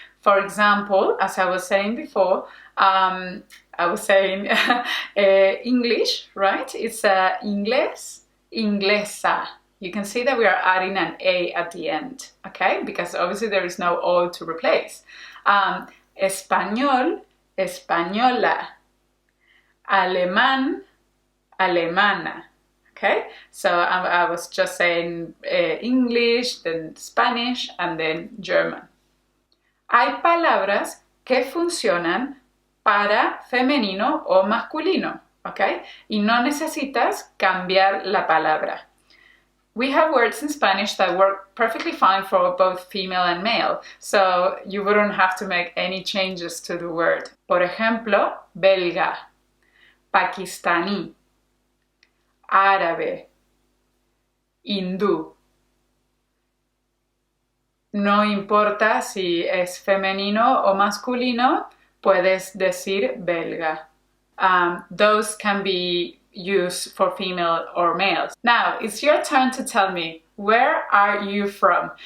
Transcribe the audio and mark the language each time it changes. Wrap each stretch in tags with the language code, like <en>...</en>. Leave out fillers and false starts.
<en>For example, as I was saying before, I was saying English, right? It's inglés, inglesa. You can see that we are adding an A at the end, okay? Because obviously there is no O to replace.</en> <es>Español, española. Alemán, alemana. Ok,</es> <en>Okay, so I was just saying English, then Spanish, and then German.</en> <es>Hay palabras que funcionan para femenino o masculino, ¿ok? Y no necesitas cambiar la palabra.</es> <en>We have words in Spanish that work perfectly fine for both female and male, so you wouldn't have to make any changes to the word.</en> <es>Por ejemplo, belga, pakistaní, árabe, hindú. No importa si es femenino o masculino, puedes decir belga.</es> <en>Those can be used for female or males. Now, it's your turn to tell me, where are you from?</en>